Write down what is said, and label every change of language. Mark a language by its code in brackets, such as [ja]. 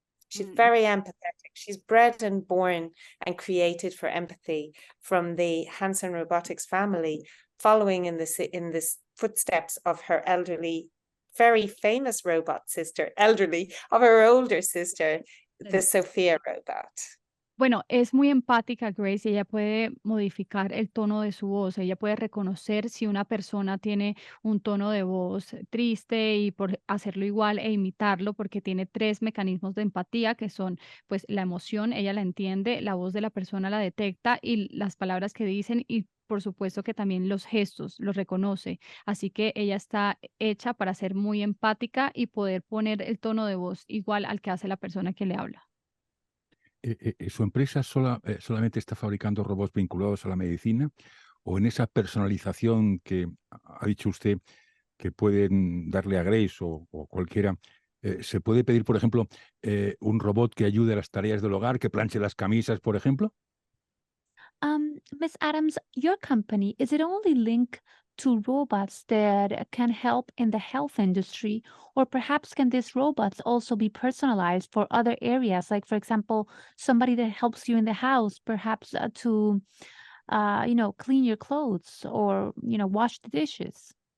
[en] She's very empathetic. She's bred and born and created for empathy from the Hanson Robotics family, following in the footsteps of her elderly, very famous robot sister, of her older sister, the Sophia robot. [es] Bueno, es muy empática Grace y ella puede modificar el tono de su voz. Ella puede reconocer si una persona tiene un tono de voz triste y por hacerlo igual e imitarlo porque tiene 3 mecanismos de empatía que son pues la emoción, ella la entiende, la voz de la persona la detecta y las palabras que dicen y por supuesto que también los gestos los reconoce. Así que ella está hecha para ser muy empática y poder poner el tono de voz igual al que hace la persona que le habla. ¿Su empresa solamente está fabricando robots vinculados a la medicina o en esa personalización que ha dicho usted que pueden darle a Grace o cualquiera, se puede pedir, por ejemplo, un robot que ayude a las tareas del hogar, que planche las camisas, por ejemplo? [en] Ms. Adams, your company, is it only linked to robots that can help in the health industry, or perhaps can these robots also be personalized for other areas, like, for example, somebody that helps you in the house, perhaps to, clean your clothes or, wash the dishes?